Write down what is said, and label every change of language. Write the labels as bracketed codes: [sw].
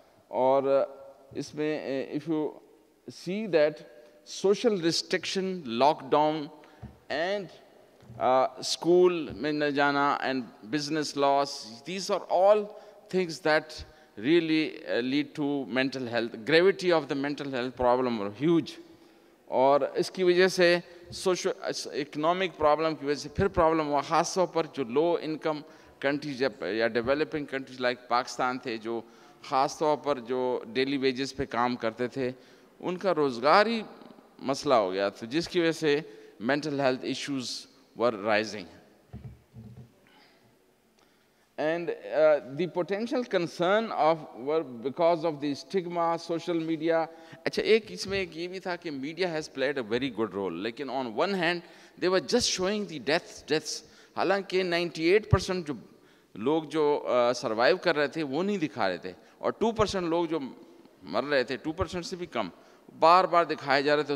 [ur] اور اس میں [en] If you see that social restriction, lockdown and school میں نہ جانا and business loss, these are all things that really lead to mental health. Gravity of the mental health problem were huge. [ur] اور اس کی وجہ سے social economic problem کی وجہ سے پھر پرابلم ہوا, خاص طور پر جو لو انکم کنٹریز یا ڈیولپنگ کنٹریز لائک پاکستان تھے, جو خاص طور پر جو ڈیلی ویجز پہ کام کرتے تھے, ان کا روزگار ہی مسئلہ ہو گیا تھا, جس کی وجہ سے [en] mental health issues were rising. And the potential concern were because of the stigma, social media. [ur] اچھا ایک اس میں ایک یہ بھی تھا کہ [en] media has played a very good role, [ur] لیکن [en] on one hand they were just showing the deaths. [ur] حالانکہ 98% جو لوگ جو سروائیو کر رہے تھے وہ نہیں دکھا رہے تھے, اور 2% لوگ جو مر رہے تھے 2% سے بھی کم بار بار دکھائے جا رہے تھے.